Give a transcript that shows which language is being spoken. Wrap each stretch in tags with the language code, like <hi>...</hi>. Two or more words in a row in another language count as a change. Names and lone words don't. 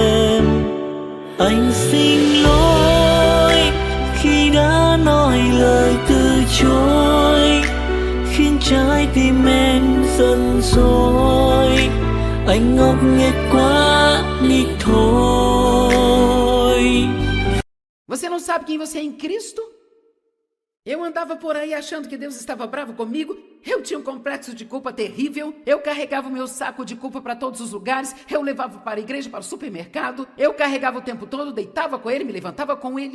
<vi>Anh xin lỗi khi đã nói lời từ chối, khiến trái tim em giận dỗi. Anh ngốc nghếch quá đi thôi.</vi> <pt>Você não sabe quem você é em Cristo? Eu andava por aí achando que Deus estava bravo comigo, eu tinha um complexo de culpa terrível, eu carregava o meu saco de culpa para todos os lugares, eu levava para a igreja, para o supermercado, eu carregava o tempo todo, deitava com ele, me levantava com ele.</pt>